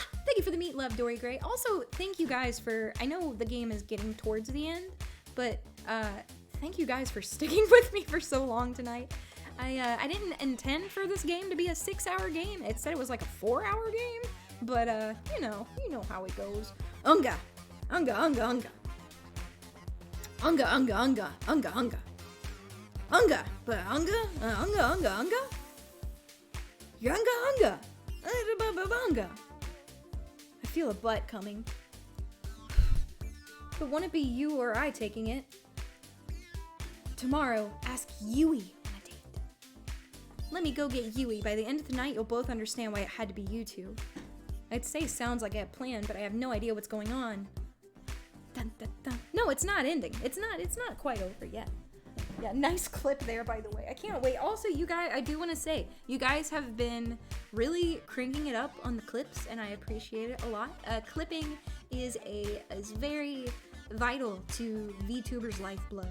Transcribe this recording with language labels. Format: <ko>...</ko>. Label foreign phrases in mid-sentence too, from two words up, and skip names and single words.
<en>Thank you for the meat, love, Dory Gray. Also, thank you guys for, I know the game is getting towards the end, but thank you guys for sticking with me for so long tonight. I didn't intend for this game to be a 6-hour game. It said it was like a 4-hour game, but you know how it goes. Unga. Unga, unga, unga. Unga, unga, unga, unga, unga. Unga, but unga, unga, unga, unga. Yunga, unga. Unga. I feel a butt coming. But won't it be you or I taking it? Tomorrow, ask Yui on a date. Let me go get Yui. By the end of the night, you'll both understand why it had to be you two. I'd say sounds like I have planned, but I have no idea what's going on. Dun, dun, dun. No, it's not ending. It's not quite over yet. Yeah, nice clip there, by the way. I can't wait. Also, you guys, I do want to say, you guys have been really cranking it up on the clips, and I appreciate it a lot. Clipping is very vital to VTuber's lifeblood.</en>